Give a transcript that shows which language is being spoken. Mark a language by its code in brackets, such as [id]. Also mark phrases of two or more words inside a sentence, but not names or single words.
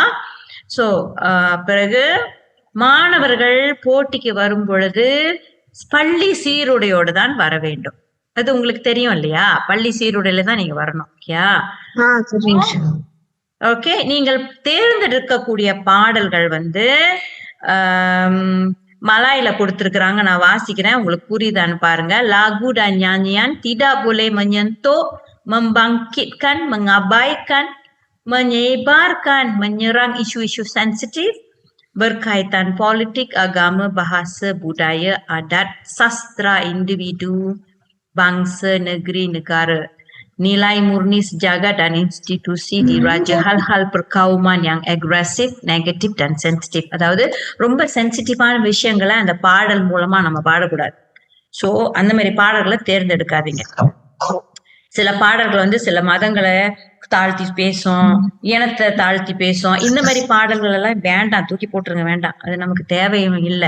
[ta] சோ பிறகு மாணவர்கள் போட்டிக்கு வரும் பொழுது பள்ளி சீருடையோடு தான் வர வேண்டும். அது உங்களுக்கு தெரியும் இல்லையா? பள்ளி சீருடையில தான் நீங்க வரணும். ஓகே, நீங்கள் தேர்ந்தெடுக்கக்கூடிய பாடல்கள் வந்து மலாயில கொடுத்திருக்கிறாங்க, நான் வாசிக்கிறேன், உங்களுக்கு புரியுதான்னு பாருங்க. [ms] Lagu dan nyanyian tidak boleh menyentuh, membangkitkan, mengabaikan, menyebarkan, menyerang isu-isu sensitif berkaitan politik, agama, bahasa, budaya, adat, sastra individu, bangsa, negeri, negara, nilai murni sejagat dan institusi diraja, hal-hal perkauman yang agresif, negatif dan sensitif. [ta] அதாவது ரொம்ப சென்சிட்டிவான விஷயங்களை அந்த பாடல் மூலமா நம்ம பாடக்கூடாது. சோ அந்த மாதிரி பாடல்களை தேர்ந்தெடுக்காதீங்க. சில பாடல்கள் வந்து சில மதங்களை தாழ்த்தி பேசும், இனத்தை தாழ்த்தி பேசும். இந்த மாதிரி பாடல்கள் எல்லாம் வேண்டாம், தூக்கி போட்டுருங்க, வேண்டாம், அது நமக்கு தேவையும் இல்லை.